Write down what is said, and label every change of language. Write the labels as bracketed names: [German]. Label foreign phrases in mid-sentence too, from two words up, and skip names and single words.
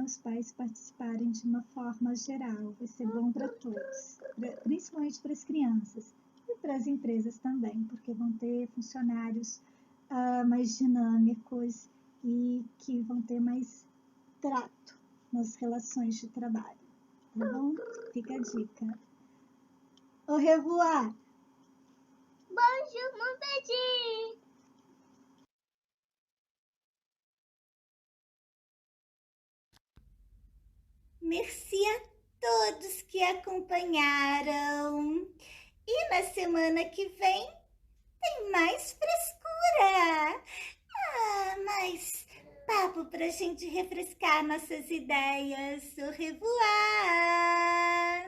[Portuguese] Os pais participarem de uma forma geral, vai ser bom para todos, principalmente para as crianças e para as empresas também, porque vão ter funcionários mais dinâmicos e que vão ter mais trato nas relações de trabalho, tá bom? Fica a dica. [French] Au revoir! Bonjour, mon petit! [Portuguese] Merci a todos que acompanharam. E na semana que vem tem mais frescura. Mais papo pra gente refrescar nossas ideias. [French] Au revoir!